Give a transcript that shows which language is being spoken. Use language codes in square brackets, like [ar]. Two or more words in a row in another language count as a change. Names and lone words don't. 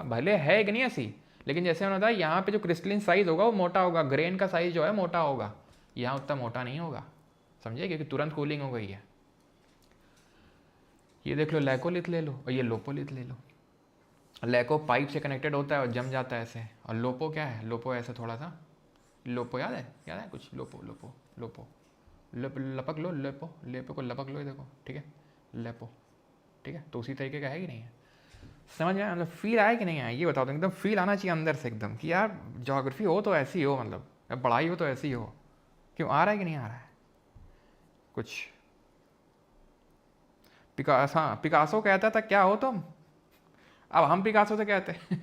[hi] भले है कि नहीं ऐसी, लेकिन जैसे मैंने बताया यहाँ पे जो [en] crystalline size [hi] होगा वो मोटा होगा, ग्रेन का साइज जो है मोटा होगा, यहाँ उतना मोटा नहीं होगा। समझे? क्योंकि तुरंत कूलिंग हो गई है। ये देख लो लैकोलिथ ले लो, और ये लोपोलिथ ले लो। लैको पाइप से कनेक्टेड होता है और जम जाता है ऐसे, और लोपो क्या है? लोपो ऐसे थोड़ा सा, लोपो याद है कुछ? लोपो लोपो लोपो लपक लो, लेपो लेपो को लपक लो, ये देखो, ठीक है, लेपो, ठीक है। तो उसी तरीके का है कि नहीं है? समझ में आया? मतलब फील आया कि नहीं आया ये बताओ। तो एकदम फील आना चाहिए अंदर से एकदम कि यार ज्योग्राफी हो तो ऐसी हो, मतलब पढ़ाई हो तो ऐसी हो। क्यों आ रहा है कि नहीं आ रहा है कुछ? पिकासो कहता था क्या हो तुम, अब हम पिकासो से कहते हैं।